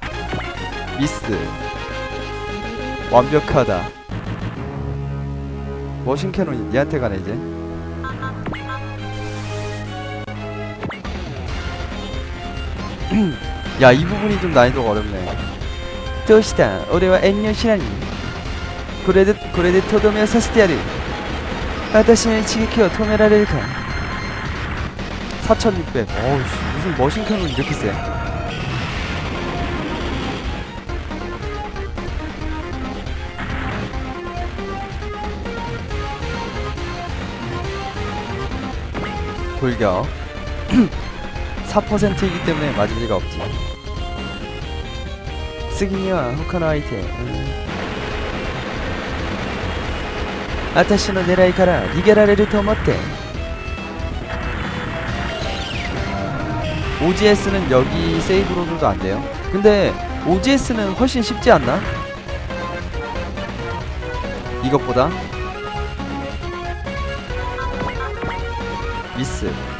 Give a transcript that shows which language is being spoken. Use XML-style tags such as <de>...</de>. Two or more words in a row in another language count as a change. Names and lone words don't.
<ko>미스. 완벽하다. 머신 캐논이 얘한테 가네 이제. 야 이 부분이 좀 난이도가 어렵네.</ko> <ja>どうした俺は遠慮しないこれでとどめをさせてやる私の一撃を止められるか</ja> <ko>4600. 어우씨 무슨 머신 캐논이 이렇게 세. 돌격. 4%이기 때문에 맞을 리가 없지.</ko> <ja>次には他の相手私の狙いから逃げられると思って</ja> <ko>OGS는 여기 세이브로도 안 돼요. 근데 OGS는 훨씬 쉽지 않나? 이것보다? 미스.</ko>